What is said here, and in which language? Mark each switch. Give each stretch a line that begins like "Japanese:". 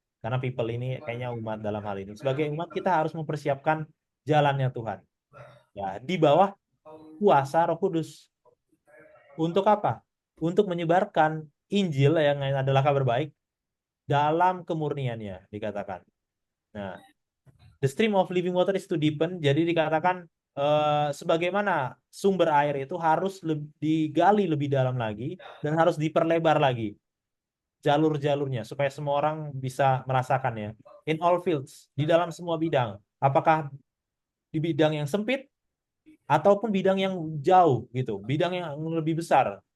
Indonesian: Karena people ini kayaknya umat dalam hal ini. Sebagai umat kita harus mempersiapkan jalannya Tuhan. Ya, di bawah kuasa Roh Kudus. Untuk apa? Untuk menyebarkan Injil yang adalah kabar baik dalam kemurniannya dikatakan.
English: Nah, the stream of living water is to deepen.
Indonesian: Jadi dikatakan sebagaimana sumber air itu harus digali lebih dalam lagi dan harus diperlebar lagi jalur-jalurnya supaya semua orang bisa merasakannya.
English: In all fields,
Indonesian: di dalam semua bidang. Apakah di bidang yang sempit ataupun bidang yang jauh gitu, bidang yang lebih besar.